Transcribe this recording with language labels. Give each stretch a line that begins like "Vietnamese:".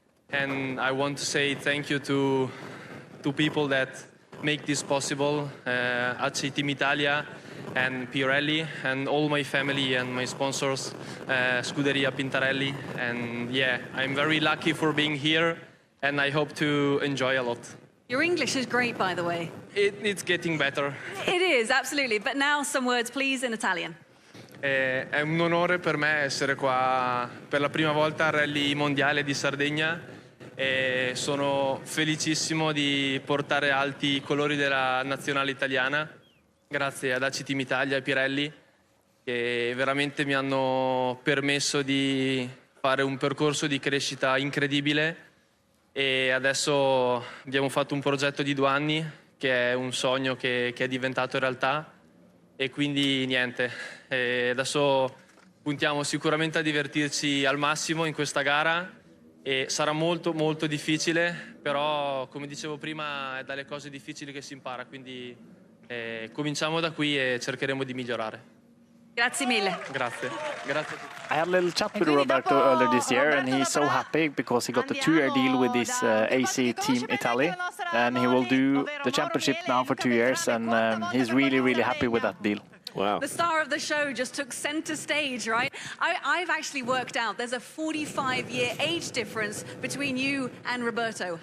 English: And I want to say thank you to people that make this possible, WRC Team Italia and Pirelli, and all my family and my sponsors, Scuderia Pintarelli. And yeah, I'm very lucky for being here, and I hope to enjoy a lot. Your English is great, by the way. It's getting better. It is, absolutely. But now some words, please, in Italian.
Italian: È un onore per me essere qua per la prima volta al Rally Mondiale di Sardegna. E sono felicissimo di portare alti i colori della nazionale italiana, grazie ad WRC Team Italia e Pirelli, che veramente mi hanno permesso di fare un percorso di crescita incredibile, e adesso abbiamo fatto un progetto di 2 anni che è un sogno che è diventato realtà, e quindi niente, adesso puntiamo sicuramente a divertirci al massimo in questa gara. E sarà molto molto difficile, però come dicevo prima è dalle cose difficili che si impara, quindi cominciamo da qui e cercheremo di migliorare. Grazie mille. Grazie. Grazie a tutti.
English: I had a little chat with Roberto earlier this year, and he's so happy because he got a 2-year deal with this AC Team Italy, and he will do the championship now for 2 years, and he's really, really happy with that deal. Wow. The star of the show just took center stage, right? I've actually worked out there's a 45-year age difference between you and Roberto.